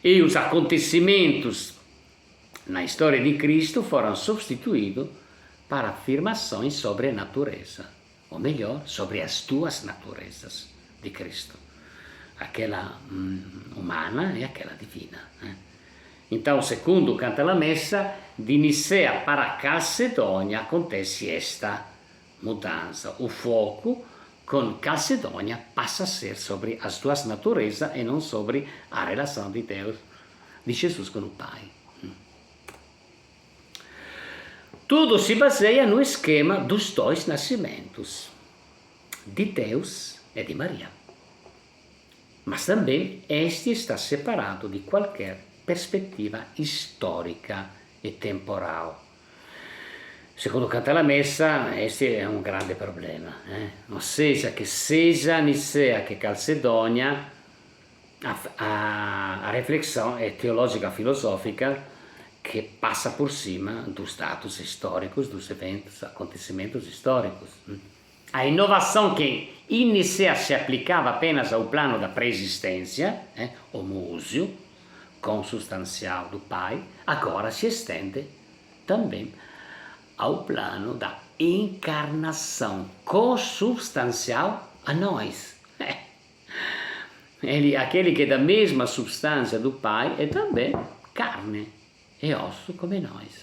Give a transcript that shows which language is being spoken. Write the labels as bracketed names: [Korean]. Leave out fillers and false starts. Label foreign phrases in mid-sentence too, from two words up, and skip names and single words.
[Portuguese] e os acontecimentos na história de Cristo foram substituídos para afirmações sobre a natureza, ou melhor, sobre as duas naturezas de Cristo, aquela humana e aquela divina. Então, segundo canta la messa, de Nicea para Calcedônia acontece esta mudança. O foco com Calcedônia passa a ser sobre as duas naturezas e não sobre a relação de Deus, de Jesus com o Pai. Tudo se baseia no esquema dos dois nascimentos, de Deus e de Maria. Mas também este está separado de qualquer perspectiva histórica e temporal. [Italian] Secondo canta la messa, este è un grande problema. [Portuguese] Ou seja, que seja Nicea che Calcedônia, a reflexão é teológica filosofica que passa por cima dos dados históricos, dos eventos, acontecimentos históricos. A inovação que in Nicea se applicava apenas ao plano da preesistência, homoúsio, consubstancial do Pai, agora se estende também ao plano da encarnação consubstancial a nós. Aquele que é da mesma substância do Pai é também carne e osso come nós.